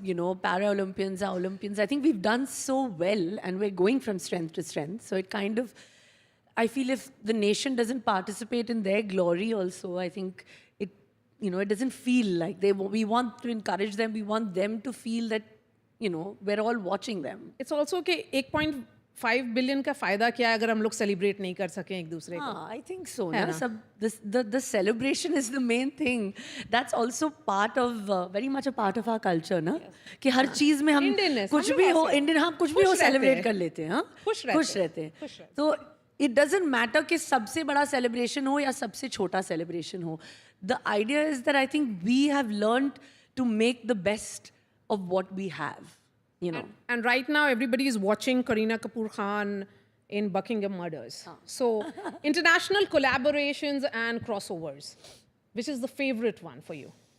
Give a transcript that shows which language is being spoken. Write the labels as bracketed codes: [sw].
[en] I think, Para-Olympians are Olympians. I think we've done so well, and we're going from strength to strength. So it kind of, I feel if the nation doesn't participate in their glory also, I think it, it doesn't feel like we want to encourage them. We want them to feel that, we're all watching them. It's also okay, [hi] 1.5 billion का फायदा क्या है अगर हम लोग celebrate नहीं कर सकें एक दूसरे को? [en] I think so. The celebration is the main thing. That's also part of, very much a part of our culture, ना? [hi] कि हर चीज़ में हम कुछ भी हो, Indian हम कुछ भी हो celebrate कर लेते हैं, हाँ? खुश रहते हैं. तो [en] it doesn't matter [hi] कि सबसे बड़ा celebration हो या सबसे छोटा celebration हो. [en] The idea is that I think we have learned to make the best of what we have. And right now, everybody is watching Kareena Kapoor Khan in Buckingham Murders. So, international collaborations and crossovers. Which is the favorite one for you?